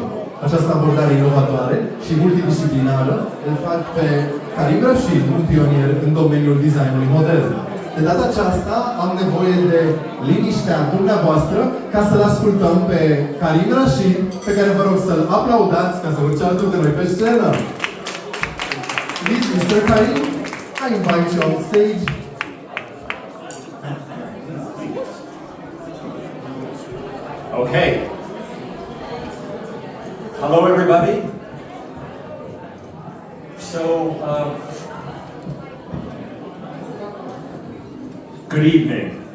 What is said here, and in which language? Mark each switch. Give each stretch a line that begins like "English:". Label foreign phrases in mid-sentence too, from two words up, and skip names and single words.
Romanian: Această abordare inovatoare și multidisciplinară îl fac pe Karim Rashid un pionier în domeniul designului modern. De data aceasta am nevoie de liniștea dumneavoastră ca să-l ascultăm pe Karim Rashid, pe care vă rog să-l aplaudați ca să urce alături de noi pe scenă.
English: Please, Mr. Karim, I invite you on stage. Okay. Hello, everybody. So, good evening.